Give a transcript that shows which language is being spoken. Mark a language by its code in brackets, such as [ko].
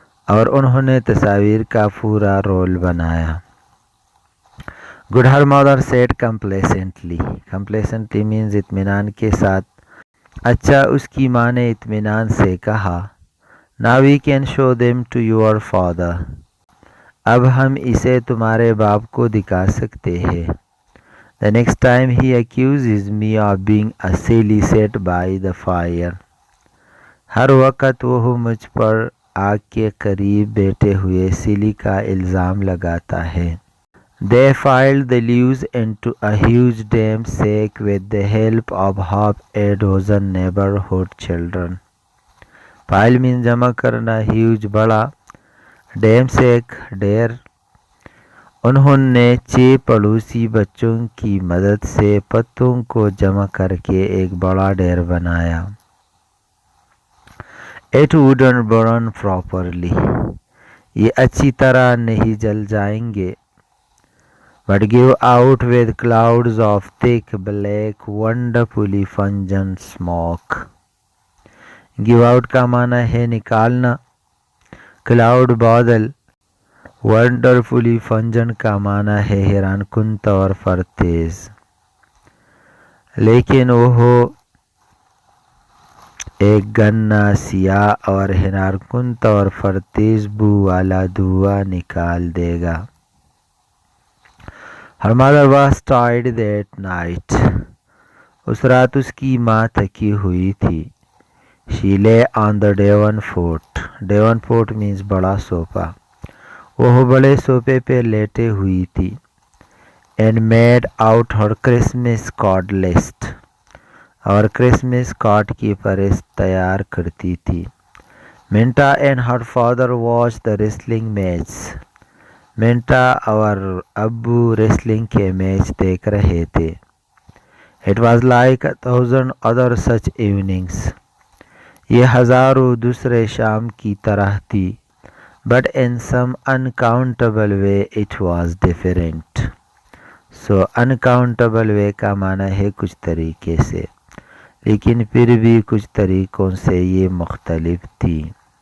[hi] और उन्होंने तस्वीर का पूरा रोल बनाया. [en] Good, her mother said complacently. Complacently means [hi] इत्मीनान के साथ. अच्छा, उसकी माँ ने इत्मीनान से कहा. [en] Now we can show them to your father. [hi] अब हम इसे तुम्हारे बाप को दिखा सकते हैं. [en] The next time he accuses me of being a silly set by the fire. [hi] हर वक्त वो मुझ पर आग के करीब बैठे हुए सिली का इल्ज़ाम लगाता है. [en] They filed the leaves into a huge damp sack with the help of half a dozen neighborhood children. [hi] File mean जमा करना, ह्यूज बड़ा, डैम सेक ढेर. उन्होंने 6 पड़ोसी बच्चों की मदद से पत्तों को जमा करके एक बड़ा ढेर बनाया. [en] It wouldn't burn properly. [hi] ये अच्छी तरह नहीं जल जाएंगे. [en] But give out with clouds of thick black wonderfully pungent smoke. [hi] Give out का माना है निकालना. क्लाउड बादल. वंडरफुली फंजन का माना है हैरान कुन और फरतेज. लेकिन वो एक गन्ना सियाह और हैरान कुन और फरतेज बू वाला धुआं निकाल देगा. [en] Her mother was tired that night. [hi] उस रात उसकी माँ थकी हुई थी. [en] She lay on the Devonport. Devonport means [hi] बड़ा सोफा. वह बड़े सोफे पे लेटे हुई थी. [en] And made out her Christmas card list. [hi] और क्रिसमस कार्ड की फहरिस्त तैयार करती थी. [en] Minta and her father watched the wrestling match. [hi] मिंटा और अब्बू रेसलिंग के मैच देख रहे थे. [en] It was like 1,000 other such evenings. [hi] ये हजारों दूसरे शाम की तरह थी. [en] But in some uncountable way it was different. So uncountable way [hi] का माना है कुछ तरीके से, लेकिन फिर भी कुछ तरीकों से ये मुख्तलिफ थी.